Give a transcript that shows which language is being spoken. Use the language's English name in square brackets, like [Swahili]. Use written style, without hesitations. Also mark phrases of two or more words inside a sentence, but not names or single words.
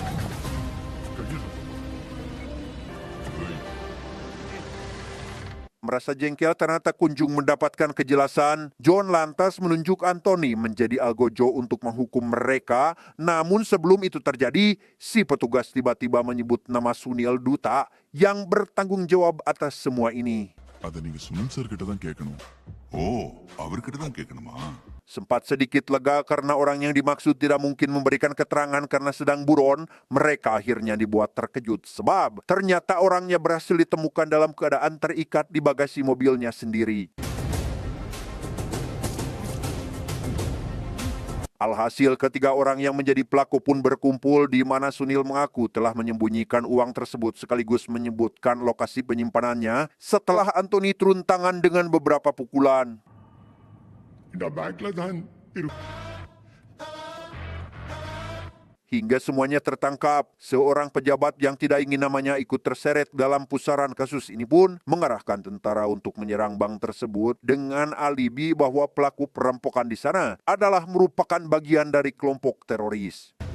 [Indonesian] Merasa jengkel karena tak kunjung mendapatkan kejelasan, John lantas menunjuk Anthony menjadi algojo untuk menghukum mereka. Namun sebelum itu terjadi, si petugas tiba-tiba menyebut nama Sunil Duta yang bertanggung jawab atas semua ini. [Tamil] அதை நீங்க சுனில் சார் கிட்ட தான் கேட்கணும். ஓ, அவர்கிட்ட தான் கேட்கணுமா? [Indonesian] Sempat sedikit lega karena orang yang dimaksud tidak mungkin memberikan keterangan karena sedang buron. Mereka akhirnya dibuat terkejut sebab ternyata orangnya berhasil ditemukan dalam keadaan terikat di bagasi mobilnya sendiri. Alhasil ketiga orang yang menjadi pelaku pun berkumpul di mana Sunil mengaku telah menyembunyikan uang tersebut sekaligus menyebutkan lokasi penyimpanannya setelah Anthony turun tangan dengan beberapa pukulan. [Tamil] இந்த பேங்க்ல தான் இருக்கு. [Indonesian] Hingga semuanya tertangkap, seorang pejabat yang tidak ingin namanya ikut terseret dalam pusaran kasus ini pun mengarahkan tentara untuk menyerang bank tersebut dengan alibi bahwa pelaku perampokan di sana adalah merupakan bagian dari kelompok teroris.